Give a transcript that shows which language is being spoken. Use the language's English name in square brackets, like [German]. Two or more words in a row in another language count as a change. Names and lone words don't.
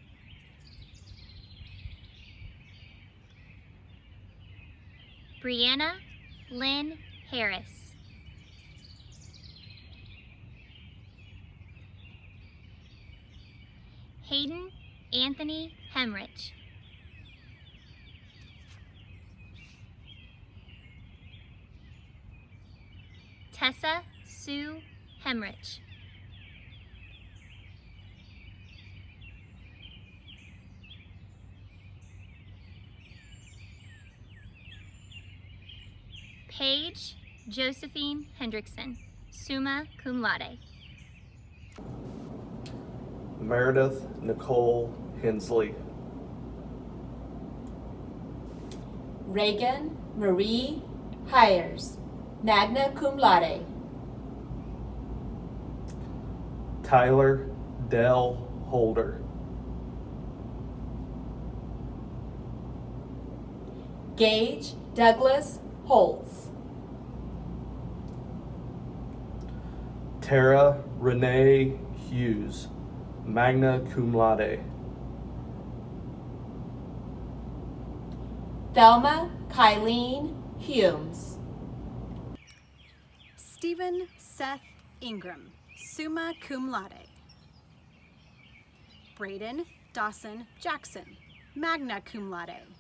[English] Brianna Lynn Harris. Hayden Anthony Hemrich. Tessa Sue Hemrich. Paige Josephine Hendrickson, [Latin] summa cum laude. [English] Meredith Nicole Hensley. Reagan Marie Hires, [Latin] magna cum laude. [English] Tyler Dell Holder. Gage Douglas Holtz. Tara Renee Hughes, [Latin] magna cum laude. [English] Thelma Kylene Humes. Stephen Seth Ingram, [Latin] summa cum laude. [English] Braden Dawson Jackson, [Latin] magna cum laude.